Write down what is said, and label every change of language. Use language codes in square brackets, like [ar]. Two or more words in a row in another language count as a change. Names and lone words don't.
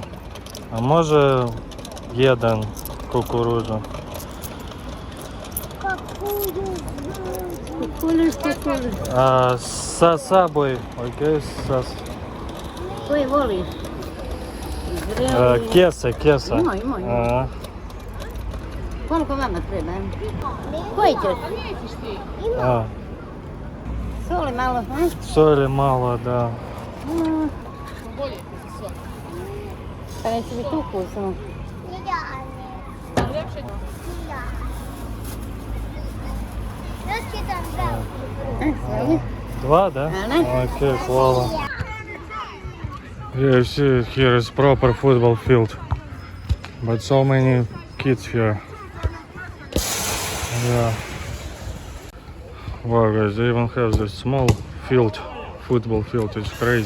[ru] А може один кукурузу? А sa собой, окей, [bs] Koji voliš? Kesa. Imoj. Koliko vama treba? Koji ćeš? Soli malo, ha? [ru] Соли мало, да. [bs] Pa neće biti ukusno. [ru] Два, да? Окей, хвала. [en] Yeah, you see here is proper football field, but so many kids here. Yeah. Wow, guys, they even have this small field, football field. It's crazy.